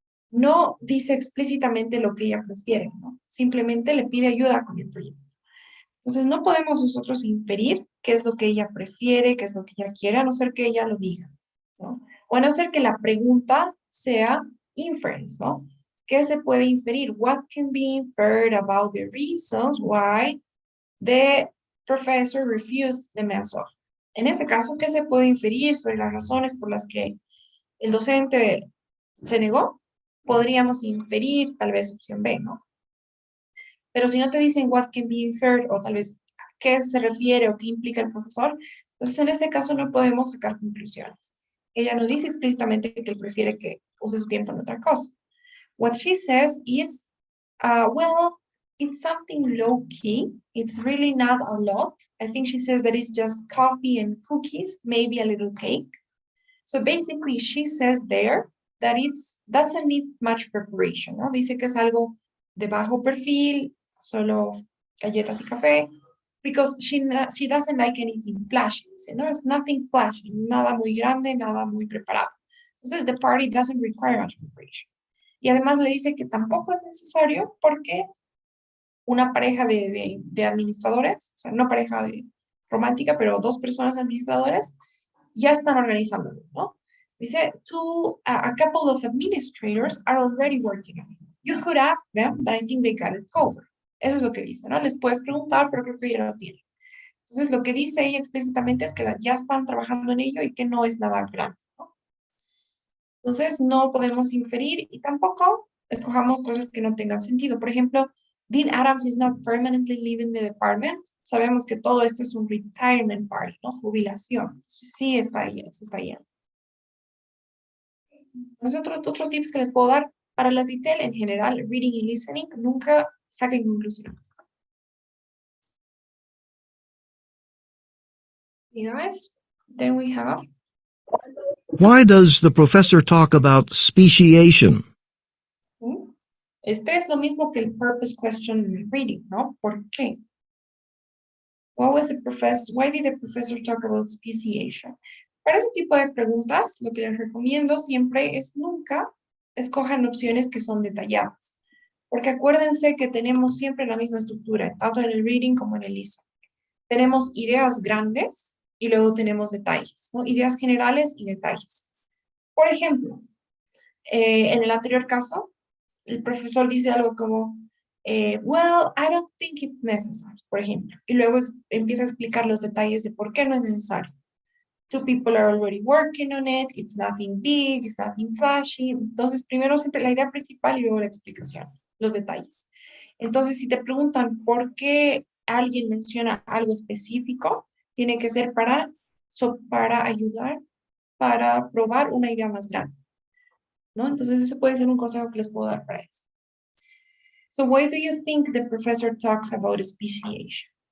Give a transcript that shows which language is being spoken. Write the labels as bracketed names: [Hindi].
[Spanish] no dice explícitamente lo que ella prefiere, ¿no? Simplemente le pide ayuda con el proyecto. Entonces, no podemos nosotros inferir qué es lo que ella prefiere, qué es lo que ella quiere, a no ser que ella lo diga, ¿no? O a no ser que la pregunta sea inference, ¿no? ¿Qué se puede inferir? [English] What can be inferred about the reasons why the professor refused the men's offer? [Spanish] En ese caso, ¿qué se puede inferir sobre las razones por las que el docente se negó? Podríamos inferir tal vez opción B, ¿no? Pero si no te dicen [English] what can be inferred [Spanish] o tal vez qué se refiere o qué implica el profesor, entonces en ese caso no podemos sacar conclusiones. Ella nos dice explícitamente que él prefiere que use su tiempo en otra cosa. [English] What she says is, well, it's something low key. It's really not a lot. I think she says that it's just coffee and cookies, maybe a little cake. So basically she says there that it doesn't need much preparation, ¿no? [Spanish] Dice que es algo de bajo perfil, solo galletas y café, [English] because she doesn't like anything flashy. [Spanish] Dice, no, [English] it's nothing flashy, [Spanish] nada muy grande, nada muy preparado. [English] Entonces, the party doesn't require much preparation. [Spanish] Y además le dice que tampoco es necesario porque una pareja de administradores, o sea, no pareja romántica, pero dos personas administradoras, ya están organizándolo, ¿no? [English] Dice, a couple of administrators are already working on it. You could ask them, but I think they got it covered. [Spanish] Eso es lo que dice, ¿no? Les puedes preguntar, pero creo que ya lo tienen. Entonces, lo que dice ella explícitamente es que ya están trabajando en ello y que no es nada grande, ¿no? Entonces, no podemos inferir y tampoco escojamos cosas que no tengan sentido. Por ejemplo, [English] Dean Adams is not permanently leaving the department. [Spanish] Sabemos que todo esto es un retirement party, ¿no? Jubilación. Sí está ahí, se está yendo. Otros tips que les puedo dar para las detail en general, reading y listening, nunca saquen conclusiones. [English] Y guys, then we have. Why does the professor talk about speciation? [Spanish] Este es lo mismo que el purpose question reading, ¿no? ¿Por qué? [English] Why did the professor talk about speciation? [Spanish] Para ese tipo de preguntas, lo que les recomiendo siempre es nunca escojan opciones que son detalladas. Porque acuérdense que tenemos siempre la misma estructura, tanto en el reading como en el listening. Tenemos ideas grandes y luego tenemos detalles, ¿no? Ideas generales y detalles. Por ejemplo, en el anterior caso, el profesor dice algo como, [English] well, I don't think it's necessary, [Spanish] por ejemplo, y luego empieza a explicar los detalles de por qué no es necesario. [English] Two people are already working on it, it's nothing big, it's nothing flashy. [Spanish] Entonces, primero siempre la idea principal y luego la explicación, los detalles. Entonces, si te preguntan por qué alguien menciona algo específico, tiene que ser para ayudar, para probar una idea más grande, ¿no? Entonces, ese puede ser un consejo que les puedo dar para esto. [English] So why do you think the professor talks about speciation?